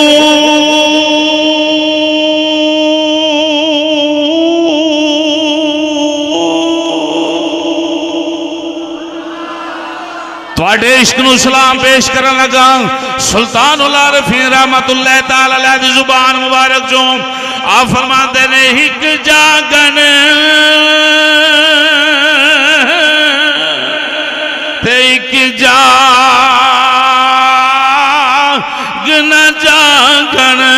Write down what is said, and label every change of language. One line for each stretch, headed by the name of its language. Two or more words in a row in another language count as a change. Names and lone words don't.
Punjabi: ਤੁਹਾਡੇ ਇਸ਼ਕ ਨੂੰ ਸਲਾਮ ਪੇਸ਼ ਕਰਨ ਲੱਗਾ ਸੁਲਤਾਨੁਲ ਆਰਿਫ਼ੀਨ
Arabic: رحمة الله تعالى عليه
Punjabi: ਦੀ ਜ਼ੁਬਾਨ ਮੁਬਾਰਕ ਜੋ ਆਪ ਫ਼ਰਮਾਤੇ ਨੇ ਹਿੱਕ ਜਾਗਨ ते एक जाग न जागन